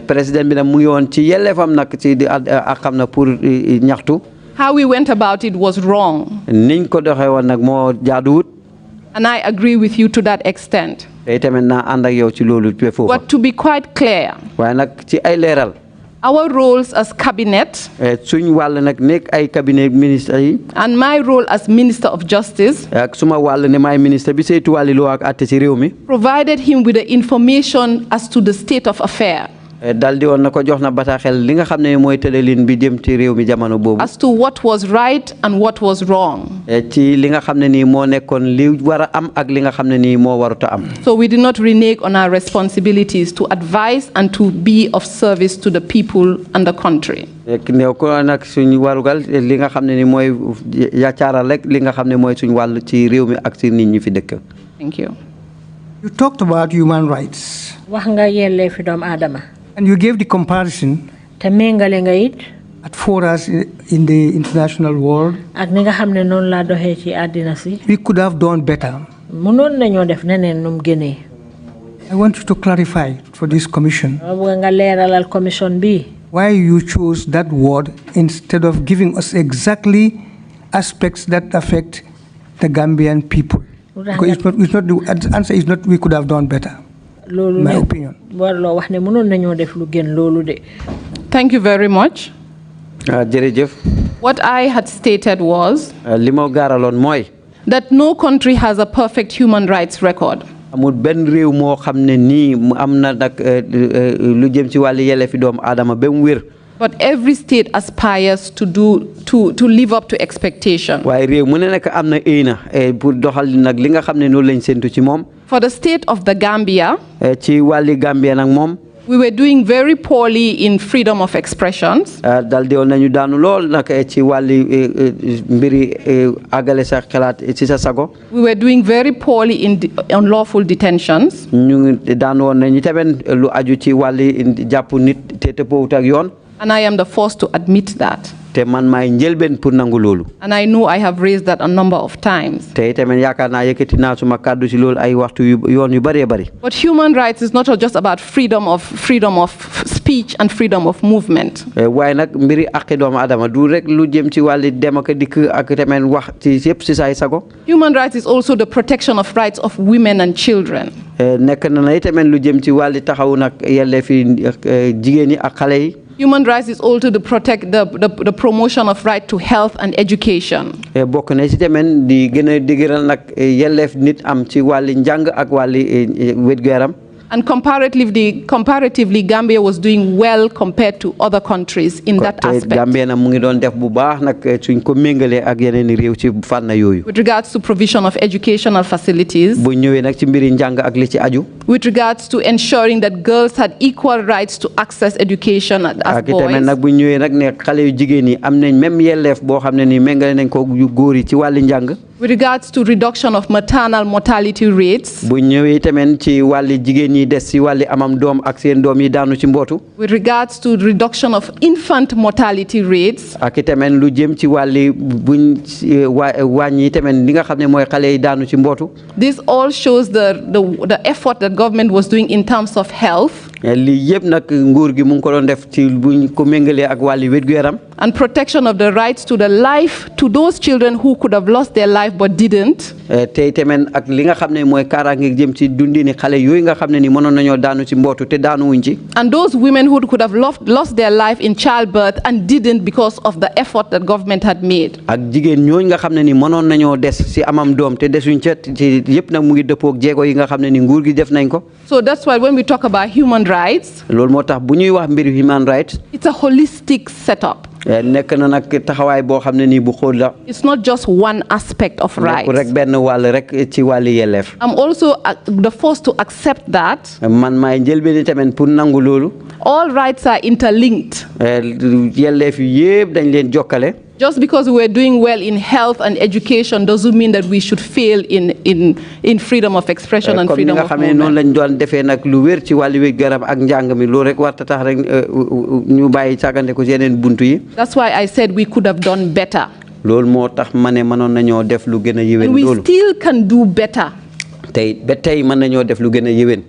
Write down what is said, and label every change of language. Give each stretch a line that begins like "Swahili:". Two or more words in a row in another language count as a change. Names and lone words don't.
English: How we went about it was wrong. And I agree with you to that extent. But to be quite clear, Our roles as cabinet
Wolof: suñ wàll nag nekk ay cabinet ministre yi
English: and my role as Minister of Justice
Wolof: ak suma wàll ne maay ministre bi saytu wàlli loi ak àtte ci réew mi
English: provided him with the information as to the state of affair.
Wolof: dal di woon na ko jox na bataaxel li nga xam ne mooy tëddalin bi jëm ci réew mi jamono boobu
English: as to what was right and what was wrong.
Wolof: ci li nga xam ne nii moo nekkoon li war a am ak li nga xam ne nii moo warut a am.
English: So we did not renege on our responsibilities to advise and to be of service to the people and the country.
Wolof: ne ko nag suñu warugal li nga xam ne ni mooy yaacaaral rek li nga xam ne mooy suñu wàll ci réew mi ak ci nit ñi fi dëkk.
English: Thank you. You talked about human rights.
Wolof: wax nga yelleefi doomu aadama.
English: And you gave the comparison
Wolof: te méngale nga it
English: at forums in the international world.
Wolof: ak ni nga xam ne noonu laa doxee ci àddina si.
English: We could have done better.
Wolof: mënoon nañoo def neneen num gënee.
English: I want you to clarify for this commission.
Wolof: bëgg nga leeralal commission bi.
English: Why you chose that word instead of giving us exactly aspects that affect the Gambian people? Because it's not the answer is not we could have done better. My opinion. Thank you very much.
Wolof: jërëjëf.
English: What I had stated was
Wolof: li ma gaaraloon mooy.
English: that no country has a perfect human rights record.
Wolof: amul benn réew moo xam ne nii am na nag lu jëm ci wàllu yelleefi doomu aadama ba mu wér.
English: But every state aspires to live up to expectation.
Wolof: waaye réew mu ne nag am na éena pour doxal nag li nga xam ne noonu lañ séntu ci moom.
English: For the state of the Gambia,
Wolof: ci wàlli Gambia nag moom.
English: we were doing very poorly in freedom of expressions.
Wolof: dal di woon nañu daanu lool nag ci wàlli mbiri àggale sa xalaat ci sa sago.
English: We were doing very poorly in unlawful detentions.
Wolof: ñu daanu woon nañu tamit lu aju ci wàlli jàpp nit te tëppoowut ak yoon.
English: And I am the first to admit that.
Wolof: te man maay njëlbeen pour nangu loolu.
English: And I know I have raised that a number of times.
Wolof: te tamit yaakaar naa yëkkati naa suma kàddu ci loolu ay waxtu yoon yu bëree bëri.
English: But human rights is not just about freedom of speech and freedom of movement.
Wolof: waaye nag mbiri àqi doomu adama du rek lu jëm ci wàlli dem ak dikk ak tamit wax ci yëpp si saay sago.
English: Human rights is also the protection of rights of women and children.
Wolof: nekk na tamit lu jëm ci wàlli taxawu nag yelleefi jigéen ñi ak xale yi.
English: Human rights is also to protect the promotion of right to health and education.
Wolof: bokk na ci tamit di gën a digëral nag yelleef nit am ci wàlli njàng ak wàlli wér-gu-yaram.
English: And comparatively, Gambia was doing well compared to other countries in that aspect.
Wolof: Gambia na mu ngi doon def bu baax nag suñ ko méngalee ak yeneen réew ci fànn yooyu.
English: With regards to provision of educational facilities.
Wolof: bu ñëwee nag ci mbiri njàng ak li ci aju.
English: With regards to ensuring that girls had equal rights to access education as boys.
Wolof: ak tamit nag bu ñëwee nag ne xale yu jigéen yi am nañ même yelleef boo xam ne nii méngale nañ ko yu góor yi ci wàlli njàng.
English: With regards to reduction of maternal mortality rates.
Wolof: bu ñëwee tamit ci wàlli jigéen ñi des ci wàlli amam doom ak seen doom yi daanu ci mbootu.
English: With regards to reduction of infant mortality rates.
Wolof: ak tamit lu jëm ci wàlli buñ wàññi tamit li nga xam ne mooy xale yi daanu ci mbootu.
English: This all shows the effort that government was doing in terms of health.
Wolof: lii yëpp nag nguur gi mu ngi ko doon def ci buñ ko méngalee ak wàlli wér-gu-yaram.
English: And protection of the rights to the life to those children who could have lost their life but didn't.
Wolof: tey tamit ak li nga xam ne mooy kaaraange jëm ci dundini xale yooyu nga xam ne ni mënoon nañoo daanu ci mbootu te daanu wuñ ci.
English: And those women who could have lost their life in childbirth and didn't because of the effort that government had made.
Wolof: ak jigéen ñooñu nga xam ne ni mënoon nañoo des ci amam doom te desuñ ca ci yëpp nag mu ngi dëppook jéego yi nga xam ne ni nguur gi def nañ ko.
English: So that's why when we talk about human rights.
Wolof: loolu moo tax bu ñuy wax mbiri
English: human rights. It's a holistic setup.
Wolof: nekk na nag taxawaay boo xam ne nii bu xóot la.
English: It's not just one aspect of rights.
Wolof: rek benn wàll rek ci wàlli yelleef.
English: I'm also the first to accept that.
Wolof: man maay njëlbéen tamit pour nangu loolu.
English: All rights are interlinked.
Wolof: yelleef yëpp dañ leen jokkale.
English: Just because we were doing well in health and education doesn't mean that we should fail in freedom of expression and freedom of movement.
Wolof: noonu lañ doon defee nag lu wér ci wàllu wér-gu-yaram ak njàng mi loolu rek warta tax rek ñu bàyyi sàggante ko ci yeneen buntu yi.
English: That's why I said we could have done better.
Wolof: loolu moo tax ma ne mënoon nañoo def lu gën a yéwén.
English: And we still can do better.
Wolof: tey ba tey mën nañoo def lu gën a yéwén.